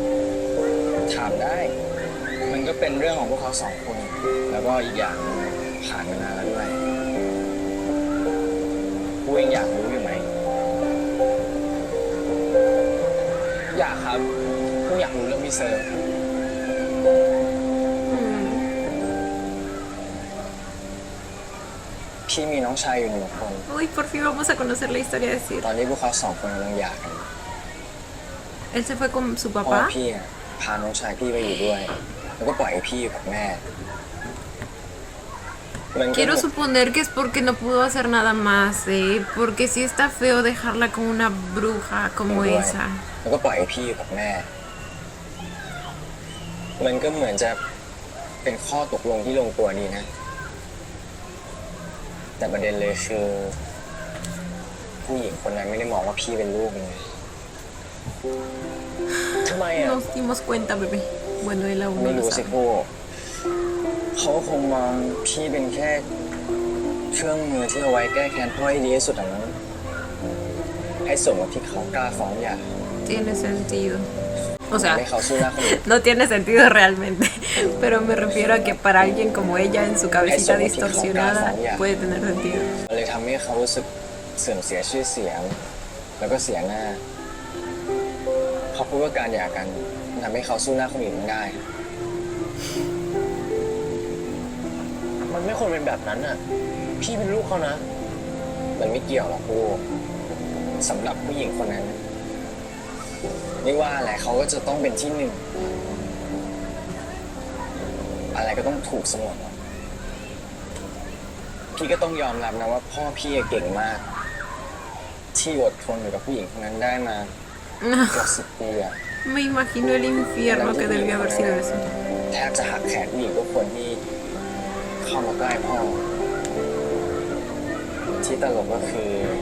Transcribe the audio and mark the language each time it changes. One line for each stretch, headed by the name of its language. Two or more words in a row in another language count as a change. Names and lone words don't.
Thai: ถามได้ มันก็เป็นเรื่องของพวกเขาสองคน แล้วก็อีกอย่างผ่านมานานแล้วด้วยกูเองอยากรู้อยู่ไหม อยากครับกูอยากรู้เรื่องพี่เซอร์ พี่มีน้องชายอยู่หนึ่งคน
Spanish: Uy, por fin vamos a conocer la historia de Sid.
Thai: ตอนนี้พวกเขาสองคนกำลังหย่ากัน
Spanish: Él se fue con su
Thai: พ่อ
Spanish: papá.
Thai: พี่อะพาน้องชายพี่ไปอยู่ด้วย แล้วก็ปล่อยให้พี่อยู่กับแม่ มันก็
Spanish: Quiero suponer que es porque no pudo hacer nada más, porque sí está feo dejarla con una bruja como
Thai: ด้วย
Spanish: esa.
Thai: แล้วก็ปล่อยให้พี่อยู่กับแม่ มันก็เหมือนจะเป็นข้อตกลงที่ลงตัวดีนะ แต่ประเด็นเลยคือ ผู้หญิงคนนั้นไม่ได้มองว่าพี่เป็นลูกเลย ทำไมอ่ะ
Spanish: Nos dimos cuenta, bebé. Bueno, él aún
Thai: ไม่
Spanish: no lo
Thai: รู้สิ
Spanish: sabe.
Thai: พวกเขาคงมองพี่เป็นแค่เครื่องมือที่เอาไว้แก้แค้นพ่อให้ดีที่สุดอย่างนั้น ให้สมกับที่เขากล้าฟ้องหย่า
Spanish: Tiene sentido. O
Thai: ให้
Spanish: sea,
Thai: เขาสู้หน้าคนอื่น
Spanish: no tiene sentido realmente. Pero me refiero a que para alguien como ella en su cabecita Eso, distorsionada ya. puede tener sentido.
Thai: เลยทำให้เขารู้สึกเสื่อมเสียชื่อเสียง แล้วก็เสียหน้าเขาพูดว่าการหย่ากันทำให้เขาสู้หน้าคนอื่นไม่ได้ มันไม่ควรเป็นแบบนั้นอ่ะ พี่เป็นลูกเขานะ มันไม่เกี่ยวหรอกพูสำหรับผู้หญิงคนนั้นไม่ว่าอะไรเขาก็จะต้องเป็นที่หนึ่ง อะไรก็ต้องถูกเสมอพี่ก็ต้องยอมรับนะว่าพ่อพี่เก่งมาก ที่อดทนอยู่กับผู้หญิงคนนั้นได้มาเกือบ10 ปีอะ
Spanish: Me imagino el infierno que debió haber sido eso.
Thai: แทบจะหักแขนผู้หญิงทุกคนที่เข้ามาใกล้พ่อ ที่ตลกก็คือ